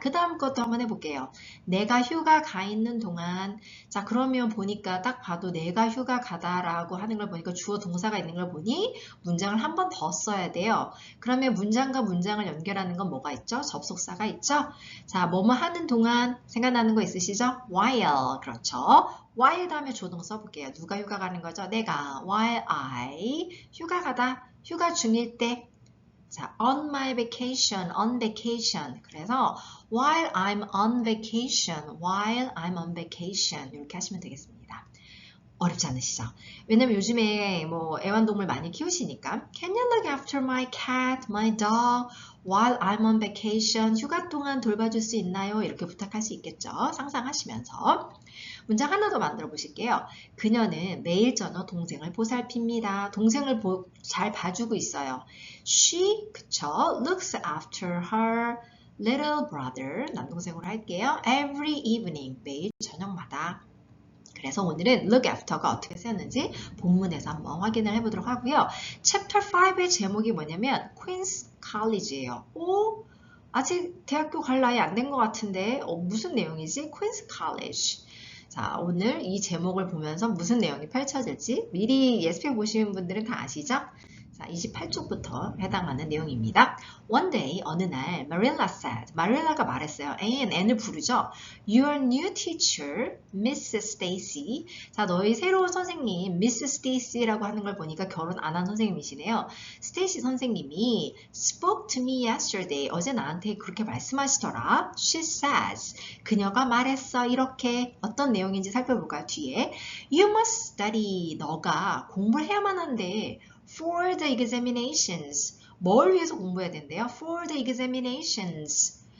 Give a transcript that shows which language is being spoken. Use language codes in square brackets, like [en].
[ko] 그 다음 것도 한번 해볼게요. 내가 휴가 가 있는 동안, 자, 그러면 보니까 딱 봐도 내가 휴가 가다라고 하는 걸 보니까 주어 동사가 있는 걸 보니 문장을 한 번 더 써야 돼요. 그러면 문장과 문장을 연결하는 건 뭐가 있죠? 접속사가 있죠? 자, 뭐뭐 하는 동안 생각나는 거 있으시죠? [en] while. [ko] 그렇죠. while 다음에 조동 써볼게요. 누가 휴가 가는 거죠? 내가 [en] while I [ko] 휴가 가다, 휴가 중일 때. [en] 자, on my vacation, on vacation. [ko] 그래서 [en] while I'm on vacation, while I'm on vacation [ko] 이렇게 하시면 되겠습니다. 어렵지 않으시죠? 왜냐면 요즘에 뭐 애완동물 많이 키우시니까 [en] Can you look after my cat, my dog while I'm on vacation? [ko] 휴가 동안 돌봐줄 수 있나요? 이렇게 부탁할 수 있겠죠? 상상하시면서 문장 하나 더 만들어 보실게요. 그녀는 매일 저녁 동생을 보살핍니다. 동생을 잘 봐주고 있어요. [en] She, [ko] 그쵸? [en] looks after her little brother, [ko] 남동생으로 할게요. [en] Every evening, [ko] 매일 저녁마다. 그래서 오늘은 look after가 어떻게 쓰였는지 본문에서 한번 확인을 해보도록 하고요. Chapter 5의 제목이 뭐냐면 Queen's College예요. 오, 아직 대학교 갈 나이 안 된 것 같은데 무슨 내용이지? [en] Queen's College. [ko] 자, 오늘 이 제목을 보면서 무슨 내용이 펼쳐질지 미리 예습해 보시는 분들은 다 아시죠? 자, 28쪽부터 해당하는 내용입니다. [en] One day, [ko] 어느 날, [en] Marilla said, [ko] 마릴라가 말했어요. N을 부르죠. [en] Your new teacher, Miss Stacy. [ko] 자, 너희 새로운 선생님, Miss Stacy라고 하는 걸 보니까 결혼 안 한 선생님이시네요. 스테이시 선생님이 [en] spoke to me yesterday. [ko] 어제 나한테 그렇게 말씀하시더라. [en] She says, [ko] 그녀가 말했어. 이렇게 어떤 내용인지 살펴볼까요? 뒤에. [en] You must study. [ko] 너가 공부를 해야만 한데 [en] for the examinations. [ko] 뭘 위해서 공부해야 된대요? [en] For the examinations.